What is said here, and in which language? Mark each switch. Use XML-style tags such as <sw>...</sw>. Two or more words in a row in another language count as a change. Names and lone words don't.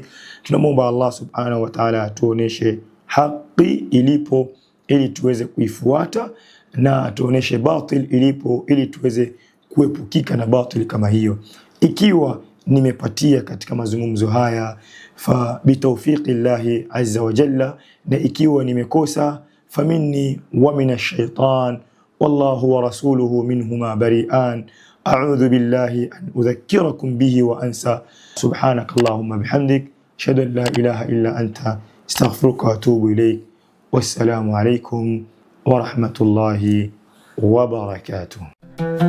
<sw>Tunamwomba Allah subhanahu wa ta'ala tuoneshe haki ilipo ili tuweze kuifuata, na tuoneshe batil ilipo ili tuweze kuepukika na batil kama hiyo. Ikiwa nimepatia katika mazungumzo haya</sw> <ar>فبتوفيق الله عز وجل,</ar> <sw>na ikiwa nimekosa</sw> <ar>فمني ومن الشيطان والله ورسوله منهما بريئان. أعوذ بالله أن أذكركم به وأنسى. سبحانك اللهم وبحمدك، أشهد أن لا إله إلا أنت، أستغفرك وأتوب إليك. والسلام عليكم ورحمة الله وبركاته.</ar>